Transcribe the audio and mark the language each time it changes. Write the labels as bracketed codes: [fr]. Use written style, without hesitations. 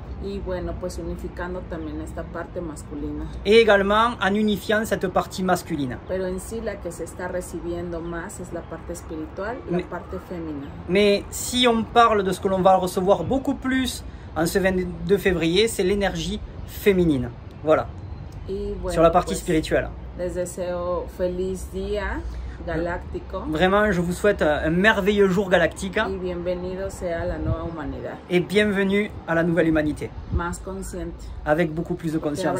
[es] Y bueno, pues unificando también esta parte masculina. [fr] Et également en unifiant cette partie masculine. [es] Pero en sí la que se está recibiendo más es la parte espiritual, la parte fémina. [fr] Mais si on parle de ce que l'on va recevoir beaucoup plus en ce 22 février, c'est l'énergie féminine. Voilà. [es] Y bueno, [fr] sur la partie [es] pues, [fr] spirituelle. [es] Les deseo feliz día galáctico. [fr] Vraiment, je vous souhaite un merveilleux jour galactique. [es] Y bienvenido sea la nueva humanidad. [fr] Et bienvenue à la nouvelle humanité. [es] Más consciente. [fr] Avec beaucoup plus de conscience.